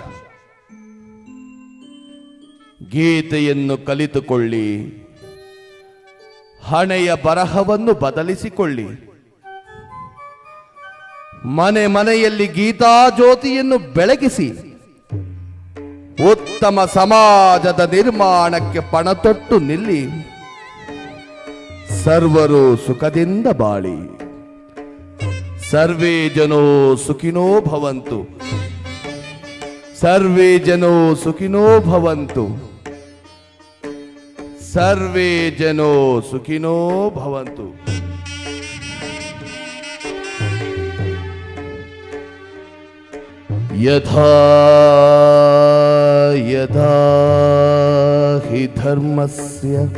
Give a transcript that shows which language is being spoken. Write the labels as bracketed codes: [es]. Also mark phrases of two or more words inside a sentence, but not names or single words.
[kn] ಗೀತೆಯನ್ನು ಕಲಿತುಕೊಳ್ಳಿ, ಹಣೆಯ ಬರಹವನ್ನು ಬದಲಿಸಿಕೊಳ್ಳಿ. ಮನೆ ಮನೆಯಲ್ಲಿ ಗೀತಾ ಜ್ಯೋತಿಯನ್ನು ಬೆಳಗಿಸಿ ಉತ್ತಮ ಸಮಾಜದ ನಿರ್ಮಾಣಕ್ಕೆ ಪಣತೊಟ್ಟು ನಿಲ್ಲಿ ಸರ್ವರು ಸುಖದಿಂದ ಬಾಳಿ. [sa] ಸರ್ವೇ ಜನೋ ಸುಖಿನೋ ಭವಂತು. ಸರ್ವೇ ಜನೋ ಸುಖಿನೋ ಭವಂತು. ಸರ್ವೇ ಜನೋ ಸುಖಿನೋ ಭವಂತು. ಯಥಾ ಯಥಾ ಹಿ ಧರ್ಮಸ್ಯ